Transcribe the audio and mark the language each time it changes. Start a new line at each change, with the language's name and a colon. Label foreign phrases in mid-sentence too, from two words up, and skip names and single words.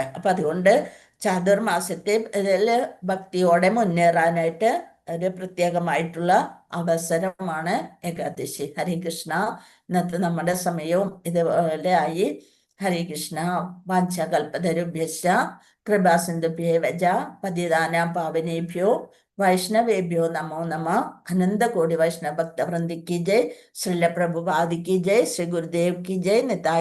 Malayalam: അപ്പൊ അതുകൊണ്ട് ചാതുർമാസത്തെ ഭക്തിയോടെ മുന്നേറാനായിട്ട് ഒരു പ്രത്യേകമായിട്ടുള്ള അവസരമാണ് ഏകാദശി. ഹരേ കൃഷ്ണ. ഇന്നത്തെ നമ്മുടെ സമയവും ഇതുപോലെ ആയി.
Sanskrit: हरे कृष्ण। वाञ्चकल्पतरुभ्यश्च कृपासिन्धुभ्येव च पतितानां पावनेभ्यो वैष्णवेभ्यो नमो नम.
Hindi: अनन्तकोटि वैष्णव भक्तवृन्दि की जय। श्रील प्रभुपादि की जय. श्री गुरुदेव की जय। निताय्